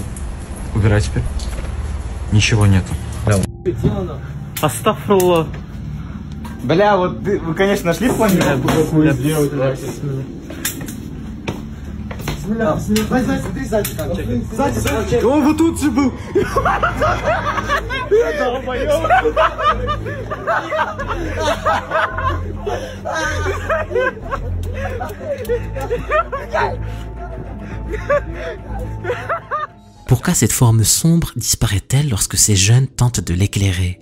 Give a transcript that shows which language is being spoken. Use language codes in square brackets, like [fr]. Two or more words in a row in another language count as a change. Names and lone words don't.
[ru] Убирай теперь. Ничего нету. Астафрулlah. Бля, вот вы, конечно, нашли планету? Он вот тут же был. [fr] Pourquoi cette forme sombre disparaît-elle lorsque ces jeunes tentent de l'éclairer?